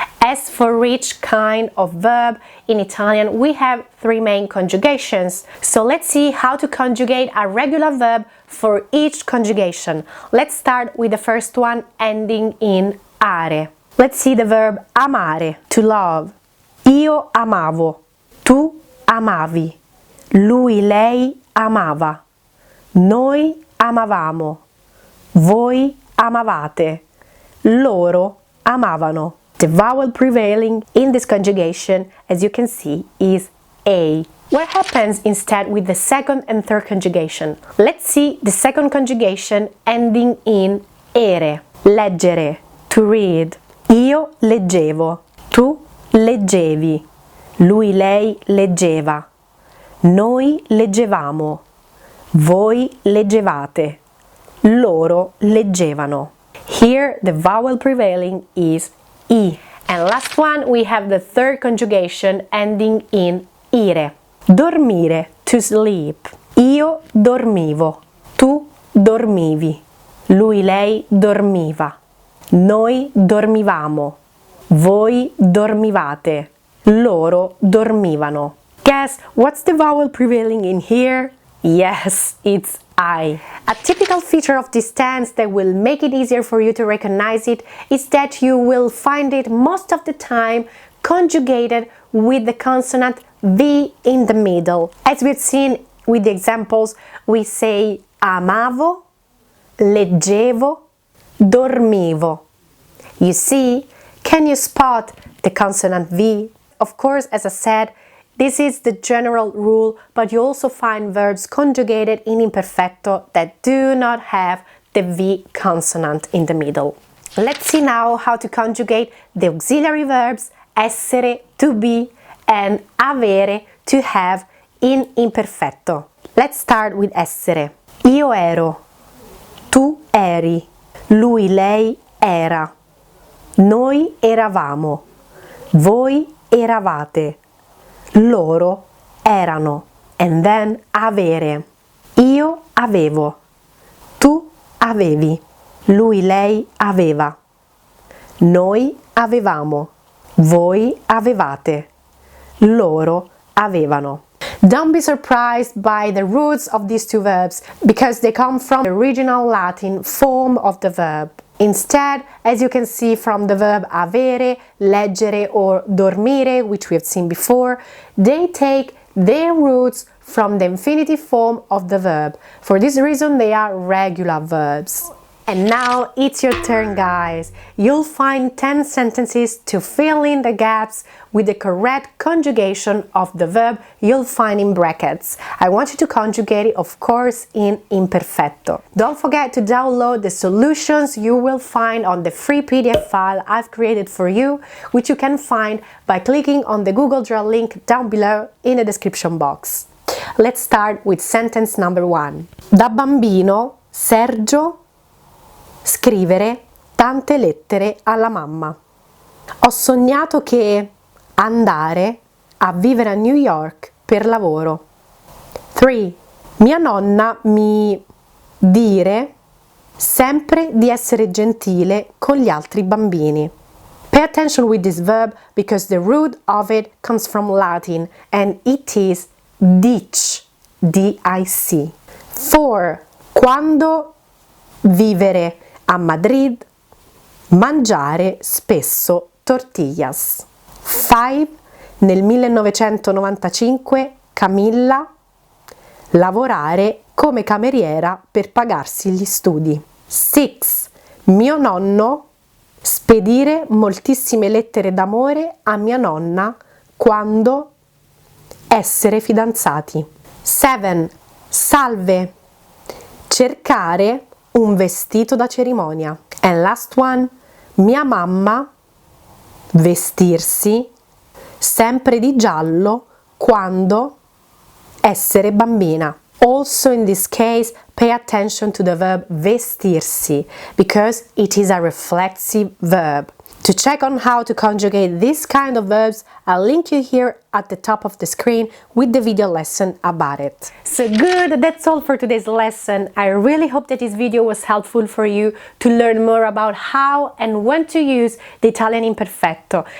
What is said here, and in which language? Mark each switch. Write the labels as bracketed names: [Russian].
[English] As for each kind of verb in Italian, we have three main conjugations. So let's see how to conjugate a regular verb for each conjugation. Let's start with the first one ending in are. Let's see the verb amare, to love. [Italian] Io amavo, tu amavi, lui, lei amava, noi amavamo, voi amavate, loro amavano. [English] The vowel prevailing in this conjugation, as you can see, is A. What happens instead with the second and third conjugation? Let's see the second conjugation ending in ere. Leggere, to read. [Italian] Io leggevo, tu leggevi, lui, lei leggeva, noi leggevamo, voi leggevate, loro leggevano. [English] Here the vowel prevailing is I. And last one, we have the third conjugation ending in ire. Dormire, to sleep. [Italian] Io dormivo, tu dormivi, lui, lei dormiva. Noi dormivamo, voi dormivate, loro dormivano. [English] Guess what's the vowel prevailing in here? Yes, it's I. A typical feature of this tense that will make it easier for you to recognize it is that you will find it most of the time conjugated with the consonant V in the middle. As we've seen with the examples, we say amavo, leggevo, dormivo. You see, can you spot the consonant V? Of course, as I said, this is the general rule, but you also find verbs conjugated in imperfecto that do not have the V consonant in the middle. Let's see now how to conjugate the auxiliary verbs essere, to be, and avere, to have, in imperfetto. Let's start with essere. [Italian] Io ero, tu eri, lui, lei era, noi eravamo, voi eravate, loro erano, [English] and then [Italian] avere. Io avevo, tu avevi, lui, lei aveva, noi avevamo, voi avevate, loro avevano. [English] Don't be surprised by the roots of these two verbs because they come from the original Latin form of the verb. Instead, as you can see from the verb avere, leggere or dormire, which we have seen before, they take their roots from the infinitive form of the verb. For this reason, they are regular verbs. And now it's your turn, guys. You'll find 10 sentences to fill in the gaps with the correct conjugation of the verb you'll find in brackets. I want you to conjugate it, of course, in imperfetto. Don't forget to download the solutions you will find on the free PDF file I've created for you, which you can find by clicking on the Google Drive link down below in the description box. Let's start with sentence number 1. [Italian] Da bambino, Sergio scrivere tante lettere alla mamma. Ho sognato che andare a vivere a New York per lavoro. 3. Mia nonna mi dire sempre di essere gentile con gli altri bambini. [English] Pay attention with this verb because the root of it comes from Latin and it is dic, D-I-C. 4. [Italian] Quando vivere a Madrid, mangiare spesso tortillas. 5. Nel 1995 Camilla lavorare come cameriera per pagarsi gli studi. 6. Mio nonno spedire moltissime lettere d'amore a mia nonna quando essere fidanzati. 7. Salve cercare un vestito da cerimonia. [English] And last one, [Italian] mia mamma vestirsi sempre di giallo quando essere bambina. [English] Also in this case, pay attention to the verb vestirsi because it is a reflexive verb. To check on how to conjugate this kind of verbs, I'll link you here at the top of the screen with the video lesson about it. So good, that's all for today's lesson. I really hope that this video was helpful for you to learn more about how and when to use the Italian imperfecto.